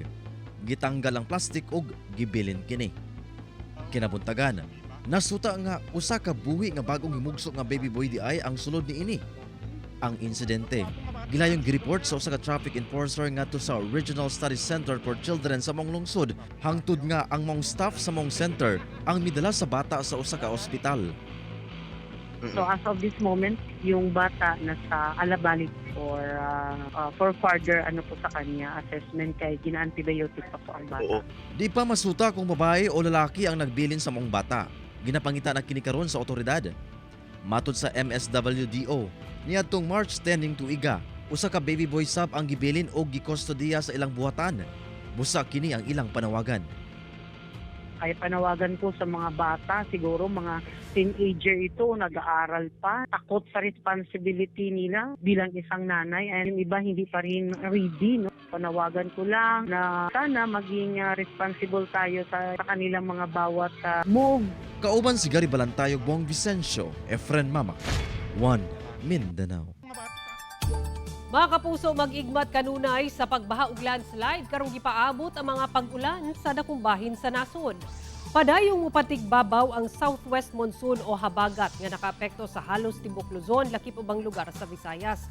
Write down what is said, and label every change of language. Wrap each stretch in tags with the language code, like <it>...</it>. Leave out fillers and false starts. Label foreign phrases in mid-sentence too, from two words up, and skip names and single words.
<ceb>Gitanggal ang plastik ug gibilin kini. Kinabuntagan, nasuta nga usa ka buhi nga bagong himugso nga</ceb> <en>baby boy</en> <ceb>di ay ang sulod niini. Ang insidente gilayong gireport sa usa ka</ceb> <en>traffic enforcer</en> <ceb>ngadto sa Regional Study Center for Children sa mong lungsod, hangtod nga ang mong staff sa mong center ang midala sa bata sa usa ka ospital.</ceb> <en>So as of this moment,</en> <tl>yung bata nasa Alabalik</tl> <en>for further</en> <tl>po sa kanya assessment kay gina-antibiotic pa po ang bata.</tl> <ceb>Di pa masuta kung babae o lalaki ang nagbilin sa mong bata. Ginapangita na kini karon sa otoridad. Matod sa MSWDO, niadtong March 10 ning tuiga, usa ka</ceb> <en>baby boy</en> <ceb>sab ang gibilin o gikustodiya sa ilang buhatan. Busa kini ang ilang panawagan.</ceb> <tl>Ay panawagan ko sa mga bata, siguro mga teenager ito, nag-aaral pa, takot sa responsibility nila bilang isang nanay, and yung iba hindi pa rin ready. No? Panawagan ko lang na sana maging responsible tayo sa kanilang mga bawat move.</tl> <ceb>Kauban si Gary Balantayog, Bong Vicencio, Efren Mamak, One Mindanao. Mga kapuso, mag-igmat kanunay sa pagbaha ug landslide karong gipaabot ang mga pag-ulan sa dakong bahin sa nasod. Padayong mupatigbabaw ang</ceb> <en>southwest monsoon</en> <ceb>o habagat nga nakaapekto sa halos tibuok Luzon, lakip ubang lugar sa Visayas.</ceb>